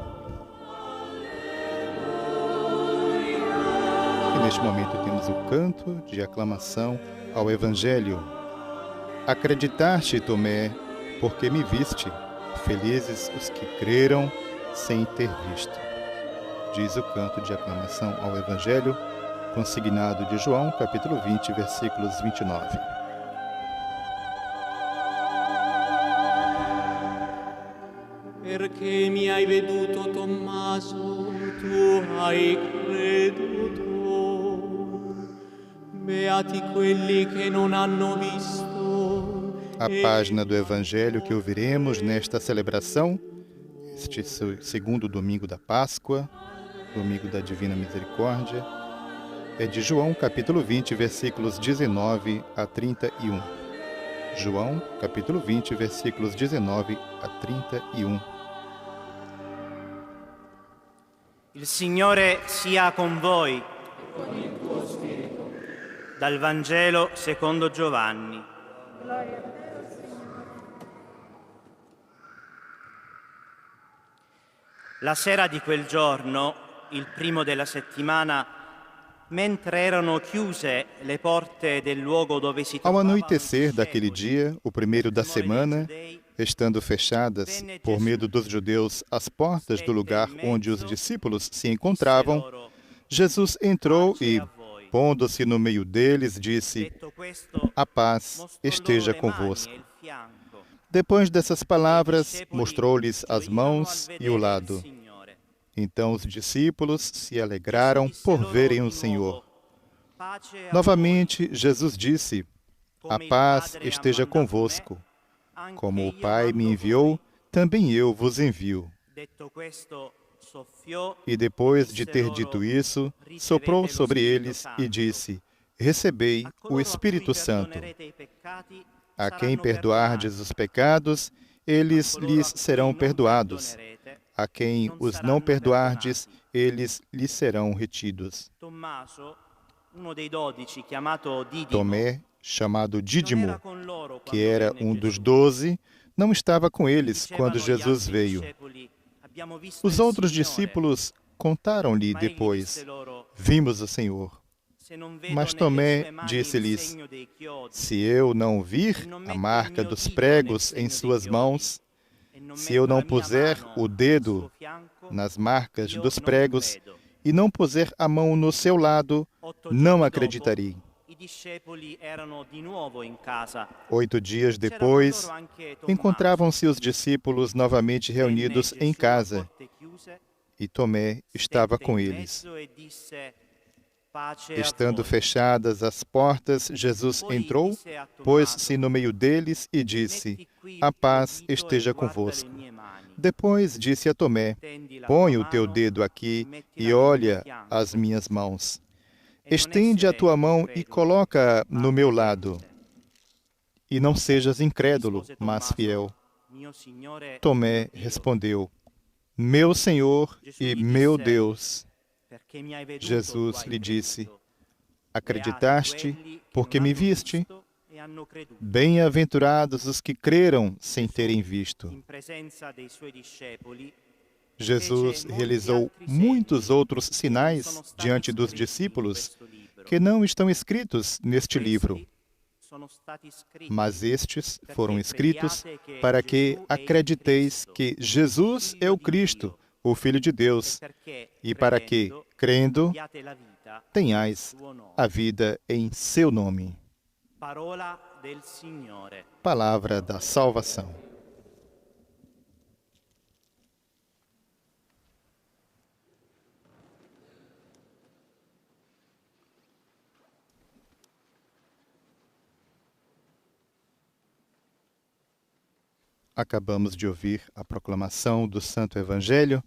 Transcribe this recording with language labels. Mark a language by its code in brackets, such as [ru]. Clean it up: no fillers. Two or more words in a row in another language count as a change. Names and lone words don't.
[pt] E neste momento temos o canto de aclamação ao Evangelho. Acreditaste, Tomé, porque me viste. Felizes os que creram sem ter visto. Diz o canto de aclamação ao Evangelho, consignado de João, capítulo 20, versículos 29. Perché mi hai veduto, Tommaso, tu hai creduto. Beati quelli che non hanno visto. A página do Evangelho que ouviremos nesta celebração, este segundo domingo da Páscoa, domingo da Divina Misericórdia, é de João, capítulo 20, versículos 19 a 31. João, capítulo 20, versículos 19 a 31. [it] Il Signore sia con voi. Dal Vangelo secondo Giovanni. Gloria a te, Signore. La sera di quel giorno, il primo della settimana, mentre erano chiuse le porte del luogo dove si [pt] Ao [it] trovavano i [pt] anoitecer daquele [it] discepoli, [pt] dia, o primeiro da semana, estando fechadas por medo dos judeus as portas do lugar onde os discípulos se encontravam, Jesus entrou e, pondo-se no meio deles, disse: [it] detto questo, [pt] "A paz [it] mostrò loro [pt] esteja [it] le mani [pt] convosco." [it] e il fianco. [pt] Depois dessas palavras, [it] Discepoli [pt] mostrou-lhes as [it] gioirono [pt] mãos [it] al [pt] e o [it] vedere il [pt] lado. [it] Signore. [pt] Então os discípulos se alegraram por verem o Senhor. [it] Pace a voi. [pt] Novamente, Jesus disse: "A [it] Come il [pt] paz [it] Padre ha [pt] esteja [it] mandato me, [pt] convosco. [it] anche [pt] Como o [it] io [pt] Pai me [it] mando [pt] enviou, [it] voi." [pt] também eu vos envio." [it] Detto questo, soffiò [pt] E depois [it] e [pt] de [it] disse [pt] ter [it] loro: [pt] dito isso, [it] "Ricevete [pt] soprou [it] lo [pt] sobre [it] Spirito [pt] eles [it] Santo. [pt] e disse: "Recebei [it] A [pt] o [it] coloro a [pt] Espírito [it] cui [pt] Santo. [it] perdonerete i peccati [pt] A quem [it] saranno [pt] perdoardes [it] perdonati. [pt] os pecados, eles [it] A coloro [pt] lhes [it] a cui [pt] serão [it] non [pt] perdoados. [it] perdonerete, [pt] A quem [it] non [pt] os [it] saranno [pt] não perdoardes, [it] perdonati." [pt] eles lhes serão retidos." [it] Tommaso, uno dei 12, chiamato Didimo, [pt] Tomé, chamado [it] non era [pt] Dídimo, [it] con loro [pt] que [it] quando [pt] era [it] venne [pt] dos [it] Gesù. [pt] 12, não estava com eles quando [it] Dicevano gli [pt] Jesus [it] altri [pt] veio. [it] discepoli: "Abbiamo visto [pt] Os [it] il [pt] outros [it] Signore." [pt] discípulos contaram-lhe [it] Ma egli [pt] depois: [it] disse loro: [pt] "Vimos o Senhor." [it] "Se non vedo [pt] Mas [it] nelle [pt] Tomé [it] sue mani il [pt] disse-lhes: [it] segno dei chiodi, [pt] "Se eu não vir [it] e non [pt] a [it] metto il [pt] marca [it] mio [pt] dos [it] dito [pt] pregos [it] nel [pt] em [it] segno [pt] suas [it] dei [pt] mãos, [it] chiodi, e non [pt] se eu [it] metto [pt] não [it] la mia [pt] puser [it] mano [pt] o [it] nel [pt] dedo [it] suo fianco, [pt] nas marcas [it] io [pt] dos [it] non [pt] pregos [it] credo." [pt] e não puser a mão no seu lado, [it] 8 [pt] não [it] giorni [pt] acreditarei." [it] dopo, i discepoli erano di nuovo in casa. [pt] 8 dias [it] C'era con [pt] depois, [it] loro anche Tommaso. [pt] encontravam-se os discípulos novamente [it] Venne [pt] reunidos em [it] Gesù a [pt] casa [it] porte chiuse, [pt] e Tomé estava [it] stette [pt] com [it] in [pt] eles. [it] mezzo e disse: "Pace a [pt] Estando [it] voi." [pt] fechadas as portas, Jesus [it] Poi [pt] entrou, [it] disse a Tommaso: [pt] pôs-se no meio deles e disse: [it] "Metti qui il [pt] "A [it] tuo [pt] paz [it] dito e [pt] esteja [it] guarda le [pt] convosco." [it] mie mani. [pt] Depois disse a Tomé: [it] Tendi la [pt] "Põe [it] tua [pt] o teu [it] mano [pt] dedo [it] e [pt] aqui [it] mettila [pt] e [it] nel mio [pt] olha [it] fianco. [pt] as minhas mãos. [it] E non [pt] Estende a [it] essere [pt] tua mão e [it] incredulo, [pt] coloca [it] ma [pt] no meu lado. [it] credente." [pt] E não sejas incrédulo, [it] Rispose [pt] mas [it] Tommaso: [pt] fiel." [it] "Mio Signore e [pt] Tomé [it] mio Dio." [pt] respondeu: "Meu Senhor [it] Gesù [pt] e [it] gli [pt] meu [it] disse: [pt] Deus." [it] "Perché mi hai veduto, [pt] Jesus [it] tu hai [pt] lhe disse: [it] creduto. [pt] "Acreditaste [it] Beati quelli che [pt] porque [it] non [pt] me [it] hanno [pt] viste? [it] visto e hanno creduto." [pt] Bem-aventurados os que creram sem [it] Gesù, [pt] terem visto." [it] in presenza dei suoi discepoli, [pt] Jesus [it] fece molti [pt] realizou [it] altri [pt] muitos [it] segni [pt] outros [it] che non sono [pt] sinais [it] stati [pt] diante dos [it] scritti in [pt] discípulos [it] questo libro. [pt] que não estão escritos neste livro, [it] Questi sono stati scritti [pt] mas estes [it] perché [pt] foram escritos [it] crediate che [pt] para que [it] Gesù è il [pt] acrediteis [it] Cristo, [pt] que Jesus é o [it] Figlio di [pt] Cristo, [it] Dio, [pt] o Filho de [it] e [pt] Deus, [it] perché [pt] e para que, crendo, [it] abbiate la vita nel [pt] tenhais [it] suo nome. [pt] a vida em seu nome. [it] Parola del Signore. [pt] Palavra da salvação. Acabamos de ouvir a proclamação do Santo Evangelho.